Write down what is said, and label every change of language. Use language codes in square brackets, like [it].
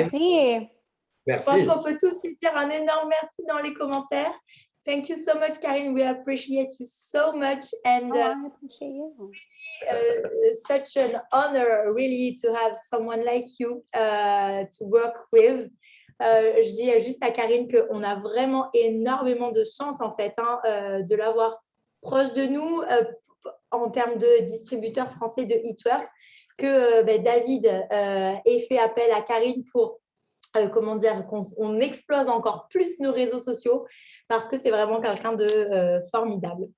[fr] Merci. Je pense Merci. qu'on peut tous lui dire un énorme merci dans les commentaires. [en] Thank you so much, Karine. We appreciate you so much. And Oh, I appreciate you. such an honor, really, to have someone like you to work with. [fr] Je dis juste à Karine qu'on a vraiment énormément de chance, en fait, de l'avoir proche de nous en termes de distributeur français de Eatworks, que David ait fait appel à Karine pour qu'on explose encore plus nos réseaux sociaux parce que c'est vraiment quelqu'un de formidable.